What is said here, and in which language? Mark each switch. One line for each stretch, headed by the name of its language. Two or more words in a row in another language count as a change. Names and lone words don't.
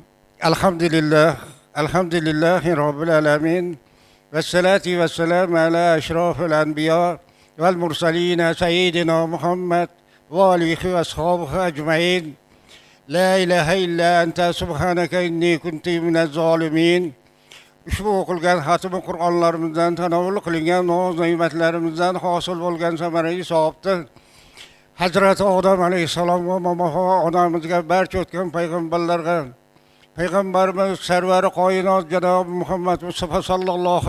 Arabic: الحمد لله رب العالمين، والصلاة والسلام على أشرف الأنبياء والمرسلين سيدنا محمد وآله وأصحابه أجمعين. لا إله إلا أنت سبحانك إني كنت من الظالمين.
Uzbek: Ushbu o'qilgan xatmi Qur'onlarimizdan tanovul qilingan noz ne'matlarimizdan hosil bo'lgan samaraviy savobni Hazrati Odam alayhissalom va momo onamizga barcha o'tgan payg'ambarlarga payg'ambarimiz sarvari qoinot janob Muhammad Mustafa sallallohu